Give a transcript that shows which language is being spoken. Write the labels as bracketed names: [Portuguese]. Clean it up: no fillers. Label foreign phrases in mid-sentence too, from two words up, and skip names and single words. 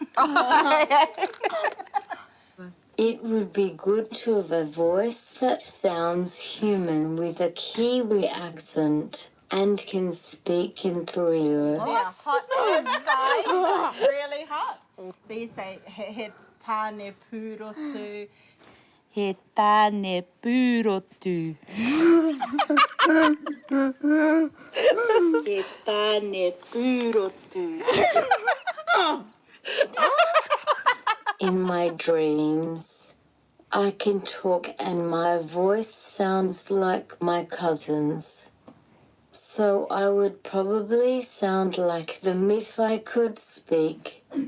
[English] It would be good to have a voice that sounds human with a Kiwi accent and can speak in Threo. Yeah, hot is guys. Really hot. So you say [Māori] he tāne pūrotu. He tāne pūrotu. He tāne pūrotu. [English] In my dreams, I can talk and my voice sounds like my cousin's. So I would probably sound like them if I could speak.